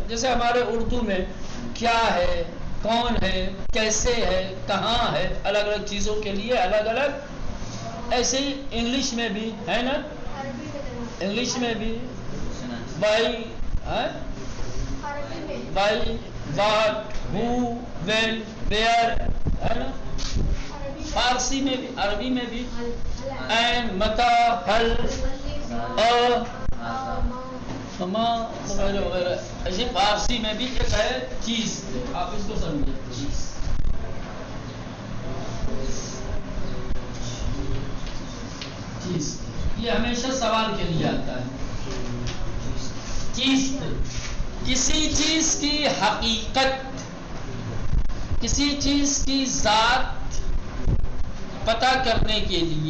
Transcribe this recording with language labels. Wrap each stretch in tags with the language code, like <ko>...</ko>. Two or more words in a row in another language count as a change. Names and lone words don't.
<ur>جیسے ہمارے اردو میں کیا ہے، کون ہے، کیسے ہے، کہاں ہے، الگ الگ چیزوں کے لیے الگ الگ. ایسے ہی انگلش میں بھی ہے نا، انگلش میں بھی</ur> <en>why, why, what, who, when, where</en> <ur>ہے نا. فارسی میں بھی، عربی میں بھی</ur> <ar>این، متا، حل، ما</ar> <ur>وغیرہ وغیرہ. ایسے فارسی میں بھی ایک ہے چیز، آپ اس کو سمجھیں. چیز یہ ہمیشہ سوال کے لیے آتا ہے. چیز کسی چیز کی حقیقت، کسی چیز کی ذات پتہ کرنے کے لیے.</ur>